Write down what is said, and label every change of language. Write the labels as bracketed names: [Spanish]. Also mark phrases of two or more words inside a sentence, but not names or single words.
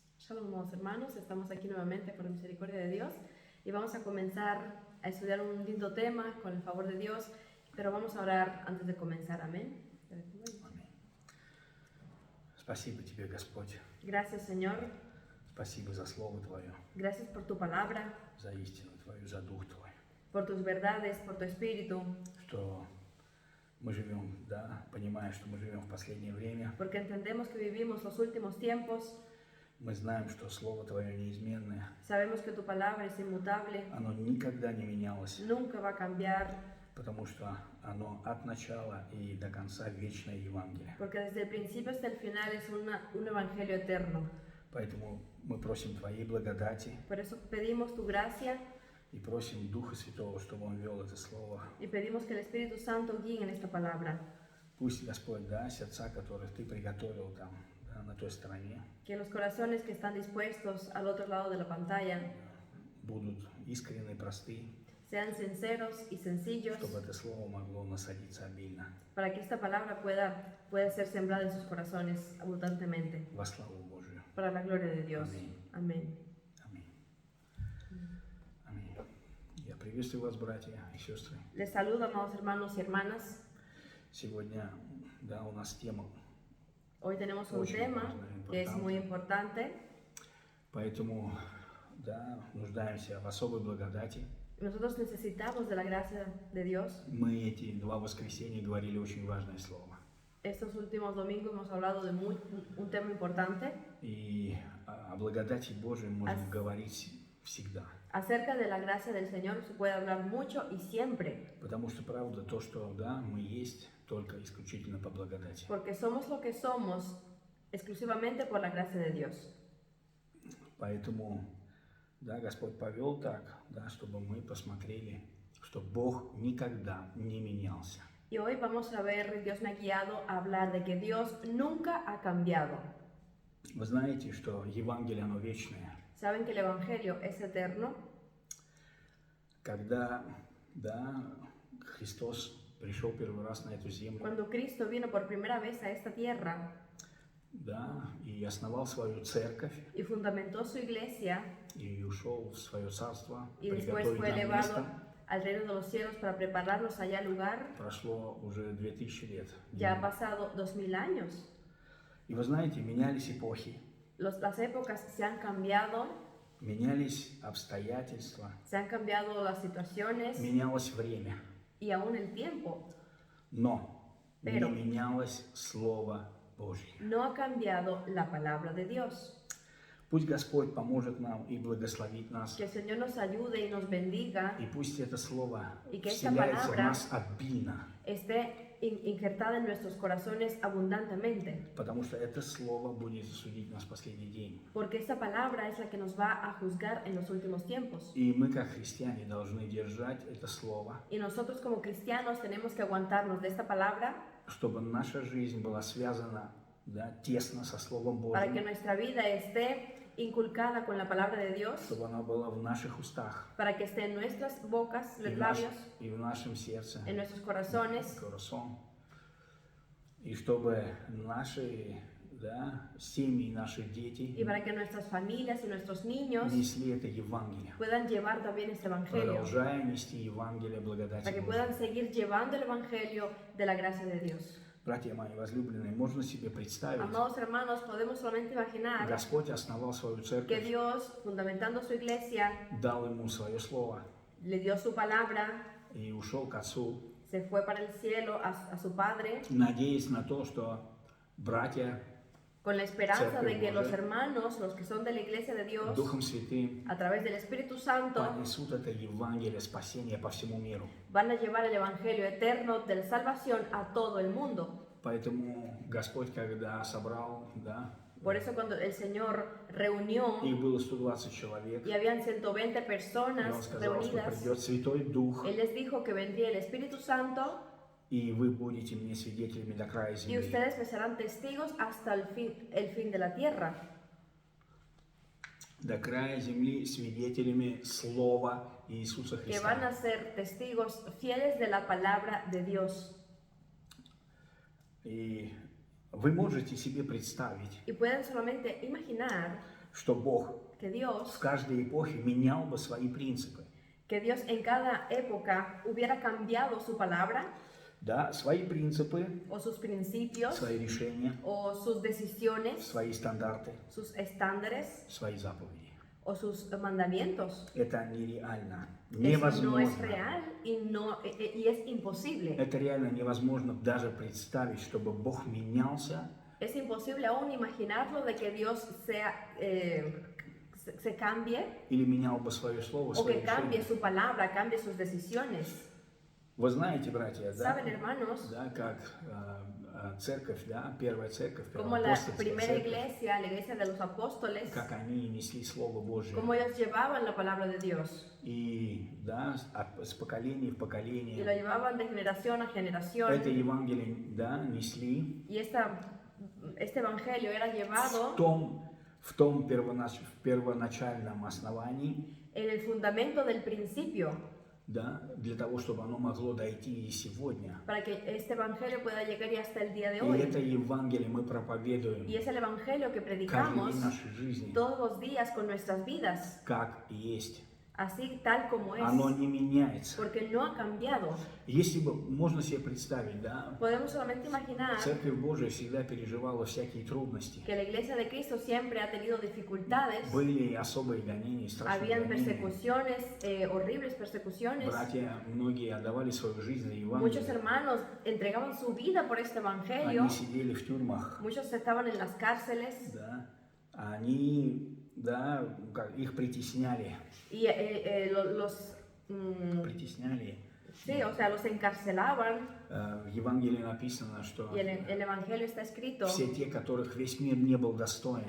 [Spanish] Shalom, amados hermanos, estamos aquí nuevamente por la misericordia de Dios y vamos a comenzar a estudiar un lindo tema con el favor de Dios, pero vamos a orar antes de comenzar, amén. [Russian] Аминь. Спасибо Тебе, Господь. [Spanish] Gracias, Señor, [Russian] Спасибо за Слово Твое, [Spanish] gracias por tu palabra, [Russian] за истину Твою, за Дух Твой. [Spanish] por tus verdades, por tu espíritu, [Russian] Что мы живем, да, понимая, что мы живем в последнее время. [Spanish] porque entendemos que vivimos los últimos tiempos, [Russian] Мы знаем, что Слово Твое неизменное. [Spanish] sabemos que tu palabra es inmutable, [Russian] Оно никогда не менялось, [Spanish] nunca va a cambiar, [Russian] потому что оно от начала и до конца вечное Евангелие. [Spanish] porque desde el principio hasta el final es un evangelio eterno. [Russian] Поэтому мы просим Твоей благодати [Spanish] Por eso pedimos tu gracia [Russian] и просим Духа Святого, чтобы Он вел это Слово. [Spanish] y pedimos que el Espíritu Santo guíe en esta palabra. [Russian] Пусть, Господь, да, сердца, которых Ты приготовил там, да, на той стороне, [Spanish] Que los corazones que están dispuestos al otro lado de la pantalla [Russian] будут искренне, просты, [Spanish] sean sinceros y sencillos [Russian] чтобы это слово могло насадиться обильно [Spanish] para que esta palabra pueda ser sembrada en sus corazones abundantemente, [Russian] во славу Божию. [Spanish] para la gloria de Dios. Amén. Amén. [Russian] Аминь. Аминь. Я приветствую вас, братья и сестры. [Spanish] Les saludo, amados hermanos y hermanas. [Russian] Сегодня, да, у нас тема, [Spanish] Hoy tenemos un [Russian] Очень [Spanish] tema [Russian] важно, [Spanish] que es importante. muy importante. [Russian] поэтому, да, нуждаемся в особой благодати. [Spanish] Nosotros necesitamos de la gracia de Dios. [Russian] Мы эти два воскресенья говорили очень важное слово. [Spanish] Estos últimos domingos hemos hablado de un tema importante. [Russian] И о благодати Божией можно Ас- говорить всегда. [Spanish] Acerca de la gracia del Señor se puede hablar mucho y siempre, [Russian] Потому что, правда, то, что, да, мы есть только исключительно по благодати. [Spanish] porque somos lo que somos exclusivamente por la gracia de Dios. [Russian] Поэтому, да, Господь повел так, да, чтобы мы посмотрели, что Бог никогда не менялся. [Spanish] Y hoy vamos a ver, Dios me ha guiado a hablar de que Dios nunca ha cambiado. [Russian] Вы знаете, что Евангелие, оно вечное. [Spanish] Saben que el Evangelio es eterno. [Russian] Когда, да, Христос пришел первый раз на эту землю, [Spanish] Cuando Cristo vino por primera vez a esta tierra [Russian] да, и основал свою церковь, [Spanish] y fundamentó su iglesia [Russian] и ушел в свое царство, [Spanish] y después [Russian] приготовить [Spanish] fue [Russian] нам [Spanish] elevado [Russian] место, [Spanish] al reino de los cielos para prepararnos allá lugar, [Russian] прошло уже 2000 лет. [Spanish] ya ha pasado 2000 años. [Russian] И вы знаете, менялись эпохи, [Spanish] Las épocas se han cambiado, [Russian] менялись обстоятельства, [Spanish] se han cambiado las situaciones [Russian] менялось время, [Spanish] y aún el tiempo. [Russian] но [Spanish] Pero- [Russian] не менялось Слово Божье. [Spanish] No ha cambiado la palabra de Dios. [Russian] Пусть Господь поможет нам и благословит нас, [Spanish] Que el Señor nos ayude y nos bendiga, [Russian] и пусть это Слово [Spanish] Y que esta [Russian] вселяется в [Spanish] palabra- [Russian] нас обильно, [Spanish] esté injertada en nuestros corazones abundantemente, [Russian] потому что это Слово будет судить нас в последний день. [Spanish] porque esta palabra es la que nos va a juzgar en los últimos tiempos. [Russian] И мы, как христиане, должны держать это Слово, [Spanish] Y nosotros como cristianos tenemos que aguantarnos de esta palabra [Russian] чтобы наша жизнь была связана, да, тесно со Словом [Spanish] para que [Russian] Божьим, [Spanish] nuestra vida esté inculcada con la palabra de Dios, [Russian] чтобы она была в наших устах [Spanish] para que esté en nuestras bocas, [Russian] и [Spanish] los [Russian] в, наш- [Spanish] labios, и в нашем сердце, en nuestros corazones, corazón. [Russian] И чтобы наши, да, семьи, наши дети [Spanish] y para que nuestras familias y nuestros niños [Russian] несли это Евангелие, [Spanish] puedan llevar también este evangelio, [Russian] продолжая нести Евангелие благодати [Spanish] para que [Russian] Божьей. [Spanish] puedan seguir llevando el evangelio de la gracia de Dios. [Russian] Братья мои возлюбленные, можно себе представить, [Spanish] Amados hermanos, podemos solamente imaginar [Russian] Господь основал свою [Spanish] que [Russian] церковь, [Spanish] Dios, fundamentando su iglesia, [Russian] дал ему свое слово [Spanish] le dio su palabra, [Russian] и ушел к Отцу, [Spanish] se fue para el cielo a su Padre, [Russian] надеясь на то, что братья [Spanish] con la esperanza Cerca de que de los Dios. hermanos, los que son de la iglesia de Dios, [Russian] Духом Святым [Spanish] a través del Espíritu Santo, [Russian] понесут это Евангелие спасения по всему миру. [Spanish] van a llevar el evangelio eterno de la salvación a todo el mundo. [Russian] Поэтому Господь, когда собрал, да, [Spanish] Por eso cuando el Señor reunió [Russian] их было 120 человек, [Spanish] y habían 120 [Russian] и Он [Spanish] personas [Russian] сказал, что [Spanish] reunidas, [Russian] придет Святой Дух, [Spanish] Él les dijo que vendría el Espíritu Santo [Russian] и вы будете мне свидетелями до края [Spanish] y [Russian] земли. [Spanish] ustedes me serán testigos hasta el fin de la tierra. [Russian] До края земли свидетелями Слова Иисуса [Spanish] Que van a [Russian] Христа. [Spanish] ser testigos fieles de la palabra de Dios. [Russian] И вы можете себе представить, [Spanish] Y pueden solamente imaginar [Russian] что Бог [Spanish] que [Russian] в [Spanish] Dios [Russian] каждой эпохе менял бы свои принципы. [Spanish] en cada época hubiera cambiado su palabra [Russian] Да, свои принципы, [Spanish] o sus principios [Russian] свои решения, [Spanish] o sus decisiones, [Russian] свои стандарты, [Spanish] sus estándares [Russian] свои заповеди. [Spanish] o sus mandamientos. [Russian] Это нереально, [Spanish] Eso no es [Russian] невозможно. [Spanish] real y es imposible. [Russian] Это реально невозможно даже представить, чтобы Бог менялся [Spanish] Es imposible aún imaginarlo de que Dios se cambie [Russian] или менял бы свое слово, [Spanish] o [Russian] свои [Spanish] que cambie [Russian] решения. [Spanish] su palabra, cambie sus decisiones. [Russian] Вы знаете, братья, да, [Spanish] ¿Saben, hermanos? [Russian] да, как церковь, да, первая церковь, [Spanish] Como la [Russian] первоапостольская [Spanish] primera [Russian] церковь, [Spanish] iglesia, la iglesia de los apóstoles, [Russian] как они несли Слово Божие. [Spanish] como ellos llevaban la palabra de Dios [Russian] И да, с поколения в [Spanish] y lo [Russian] поколение [Spanish] llevaban de generación a generación. [Russian] это Евангелие, да, несли [Spanish] Y este evangelio era llevado [Russian] в том первоначальном основании, [Spanish] en el fundamento del principio, [Russian] да, для того, чтобы оно могло дойти и сегодня. [Spanish] para que este evangelio pueda llegar y hasta el día de [Russian] И [Spanish] hoy. [Russian] это Евангелие мы проповедуем [Spanish] Y es el evangelio que [Russian] каждый [Spanish] predicamos [Russian] день нашей жизни, [Spanish] todos los días con nuestras vidas, [Russian] как есть. [Spanish] así tal como es, [Russian] Оно не меняется. [Spanish] porque no ha cambiado. [Russian] Если бы, можно себе представить, да, [Spanish] Podemos solamente imaginar [Russian] Церковь Божия всегда переживала всякие трудности. [Spanish] que la iglesia de Cristo siempre ha tenido dificultades, [Russian] Были особые гонения, страшные [Spanish] habían [Russian] гонения. [Spanish] persecuciones, horribles persecuciones. [Russian] Братья многие отдавали свою жизнь за [Spanish] Muchos [Russian] Евангелие. [Spanish] hermanos entregaban su vida por este evangelio, [Russian] Они сидели в тюрьмах, [Spanish] muchos estaban en las cárceles [Russian] да, они, да, их притесняли, [Spanish] y [Russian] притесняли. [Spanish] sí, o sea, los encarcelaban. [Russian] В Евангелии написано, что [Spanish] Y en el evangelio está escrito [Russian] все те, которых весь мир не был достоин,